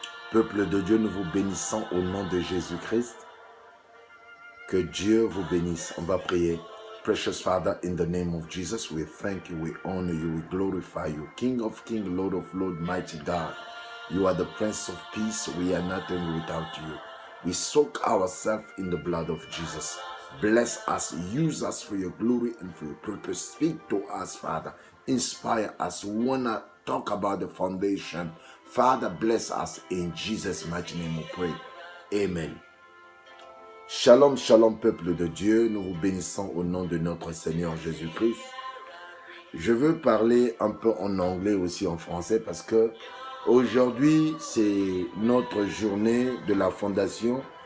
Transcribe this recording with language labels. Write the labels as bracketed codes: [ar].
[fr] Peuple de Dieu, nous vous bénissons au nom de Jésus-Christ. Que Dieu vous bénisse. On va prier. [en] Precious Father, in the name of Jesus, we thank you, we honor you, we glorify you. King of kings, Lord of lords, mighty God. You are the Prince of Peace. We are nothing without you. We soak ourselves in the blood of Jesus. Bless us, use us for your glory and for your purpose. Speak to us, Father. Inspire us. We want to talk about the foundation. Father, bless us. In Jesus' mighty name we pray. Amen. [fr] Shalom, shalom, peuple de Dieu. Nous vous bénissons au nom de notre Seigneur Jésus-Christ. Je veux parler un peu en anglais aussi en français parce que aujourd'hui, c'est notre journée de la fondation.